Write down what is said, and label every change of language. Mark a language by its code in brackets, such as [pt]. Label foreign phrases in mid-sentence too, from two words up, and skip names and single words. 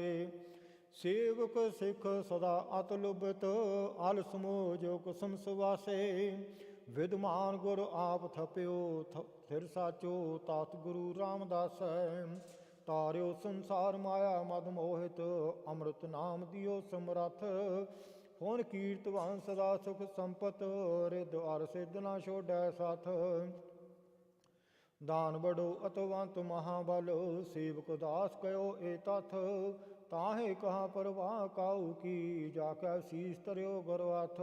[pa] ਸੇਵਕ ਸਿਖ ਸਦਾ ਅਤ ਲੁਭਿਤ ਆਲਸ ਮੋਹ ਜੋ ਕੁਸੁਮ ਸੁਵਾਸੇ। ਵਿਦਵਾਨ ਗੁਰ ਆਪ ਥਪਯੋ ਥਿਰ ਸਾਚੋ ਤਾਤ ਗੁਰੂ ਰਾਮਦਾਸ। ਤਾਰਯੋ ਸੰਸਾਰ ਮਾਇਆ ਮਦ ਮੋਹਿਤ ਅੰਮ੍ਰਿਤ ਨਾਮ ਦੀਓ ਸਮਰਥ। ਹੁਣ ਕੀਰਤਵਾਨ ਸਦਾ ਸੁਖ ਸੰਪਤ ਰਿਦ ਅਰ ਸਿੱਧ ਨਾ ਛੋੜੈ ਸਾਥ। ਦਾਨ ਬੜੋ ਅਤਵੰਤ ਮਹਾਬਲ ਸੇਵਕ ਦਾਸ ਕਯੋ ਏ ਤਥ। ਤਾਹੇ ਕਹਾ ਪਰਵਾਹ ਕਾਉ ਕੀ ਜਾ ਕੈ ਸੀਸ ਤਰਿਓ ਗੁਰਵਥ।